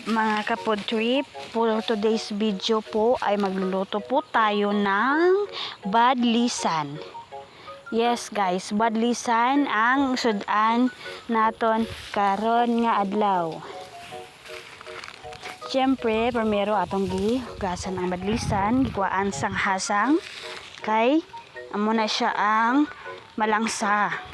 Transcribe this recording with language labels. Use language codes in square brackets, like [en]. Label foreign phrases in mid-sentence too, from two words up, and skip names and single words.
[tl] Mga kapod trip, [en] for today's video [tl] po ay magluluto po tayo ng badlisan. [en] Yes guys, [hil] badlisan ang sudan naton karon nga adlaw. Siyempre, primero atong gihugasan ang badlisan, gikuhaan sang hasang kay amo na siya ang malangsa.